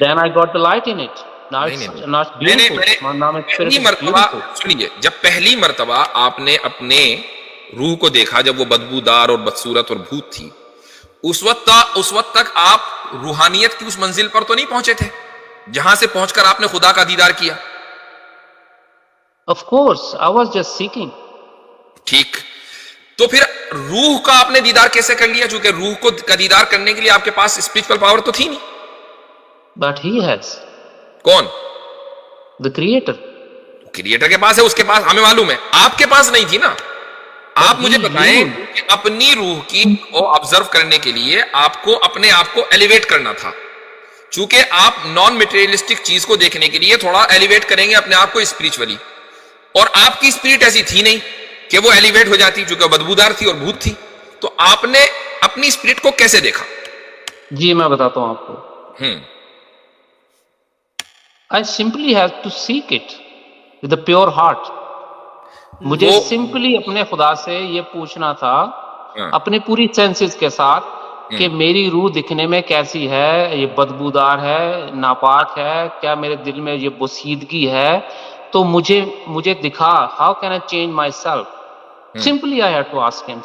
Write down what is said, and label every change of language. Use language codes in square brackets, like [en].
[en] Then I got the light in it. Now it's not beautiful. Now my spirit is beautiful. [ur] سنیے, جب پہلی مرتبہ آپ نے اپنے روح کو دیکھا جب وہ بدبودار اور بدصورت اور بھوت تھی, اس وقت تک آپ روحانیت کی اس منزل پر تو نہیں پہنچے تھے جہاں سے پہنچ کر آپ نے خدا کا دیدار کیا؟ [en] Of course, I was just seeking. [ur] ٹھیک, تو پھر روح کا آپ نے دیدار کیسے کر لیا؟ چونکہ روح کو کا دیدار کرنے کے لیے آپ کے پاس اسپرچوئل پاور تو تھی نہیں. [en] But he has. [ur] کون؟ [en] The creator. [ur] کریٹر کے پاس ہے, اس کے پاس, ہمیں معلوم ہے. آپ کے پاس نہیں تھی نا. آپ مجھے بتائیں کہ اپنی روح کی کو آبزرو کرنے کے لیے آپ کو اپنے آپ کو ایلیویٹ کرنا تھا. چونکہ آپ نان میٹیریلسٹک چیز کو دیکھنے کے لیے تھوڑا ایلیویٹ کریں گے اپنے آپ کو اسپرچولی, اور آپ کی اسپرٹ ایسی تھی نہیں کہ وہ ایلیویٹ ہو جاتی, چونکہ بدبودار تھی اور بھوت تھی. تو آپ نے اپنی اسپرٹ کو کیسے دیکھا؟ جی میں بتاتا ہوں آپ کو. [en] I simply have to seek it with a pure heart. [ur] مجھے سمپلی اپنے خدا سے یہ پوچھنا تھا اپنے پوری سینسز کے ساتھ کہ میری روح دکھنے میں کیسی ہے, یہ بدبودار ہے, ناپاک ہے, کیا میرے دل میں یہ بوسیدگی ہے, تو مجھے دکھا. [en] How can I change myself? Simply I had to ask him.